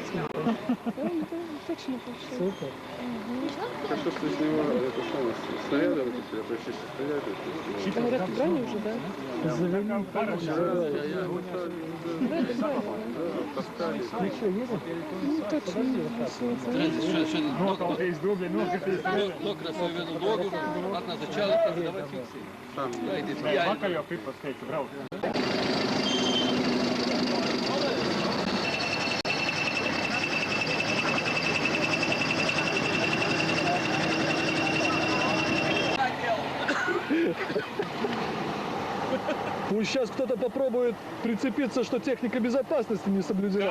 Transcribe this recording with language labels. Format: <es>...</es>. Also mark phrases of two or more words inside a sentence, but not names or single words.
<ru>Точно получилось. Супер. Так что, если его это самое, снаряды вот эти, почти стреляют. Говорят, брони уже, да? Завернуть. Таскали. Еще едем? Ну, точно.</ru> <lv>Nokrasēju vienu logu, atnāca čali, tad davai fiksi. Gaidies, Vakar jau Pipas teica, brauc.</lv> <ru>Пусть сейчас кто-то попробует прицепиться, что техника безопасности не соблюдена.</ru>